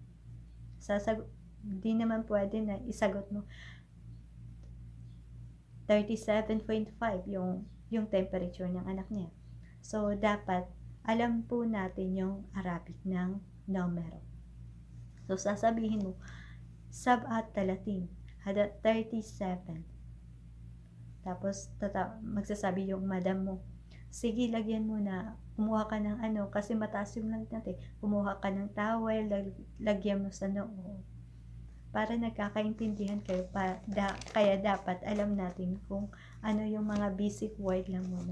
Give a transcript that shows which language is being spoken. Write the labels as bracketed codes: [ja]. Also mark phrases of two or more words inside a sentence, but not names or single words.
[tl] Di naman pwede na isagot mo 37.5 yung temperature ng anak niya. So, dapat alam po natin yung Arabic ng numero. So, sasabihin mo, [ar] سبعة وثلاثين، هذا 37. [tl] Tapos, magsasabi yung madam mo, sige, lagyan mo na, kumuha ka ng kasi mataas yung lagnat eh. Kumuha ka ng towel, lagyan mo sa noo. Para nagkakaintindihan kayo, kaya dapat alam natin kung ano yung mga [en] basic word [tl] lang muna.